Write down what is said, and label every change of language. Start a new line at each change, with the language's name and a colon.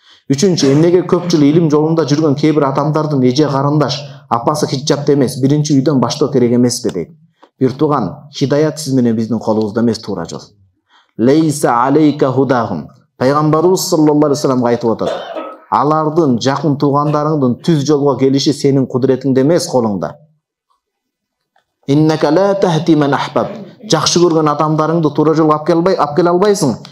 Kyrgyz: Үчүнчү, эмнеге көп жыл илим жолунда жүргөн кээ бир адамдардын эже карындаш, апасы хиджапта эмес, биринчи үйдөн баштоо керек эмеспи дейт. Бир тууган, хидаят сиз менен биздин колубузда эмес, туура жол.
Arabic: Лейса алейка худахум.
Kyrgyz: Пайгамбарыбыз саллаллаху алейхи вассаламга айтып атат. Алардын жакын туугандарыңдын түз жолго келиши сенин кудуретиңде эмес, колуңда.
Arabic: Иннака ла тахти ман ахбаб.
Kyrgyz: Жакшы көргөн адамдарыңды туура жолго алып келе албайсың.